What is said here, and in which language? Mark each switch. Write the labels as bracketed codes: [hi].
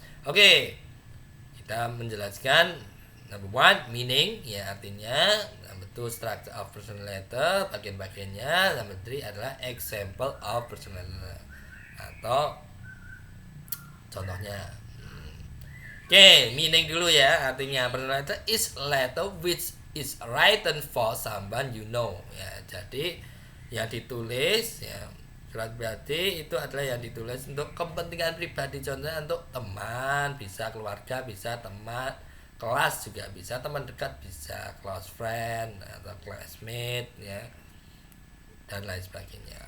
[id] Oke, kita menjelaskan number one meaning ya, artinya. Number two structure of personal letter, bagian-bagiannya. Number three adalah example of personal letter atau contohnya. Oke, meaning dulu ya. [en] Artinya personal letter is letter which is written for someone you know ya. [id] Jadi yang ditulis ya, surat pribadi itu adalah yang ditulis untuk kepentingan pribadi. Contohnya untuk teman, bisa keluarga, bisa teman kelas, juga bisa teman dekat, bisa close friend atau classmate ya, dan lain sebagainya.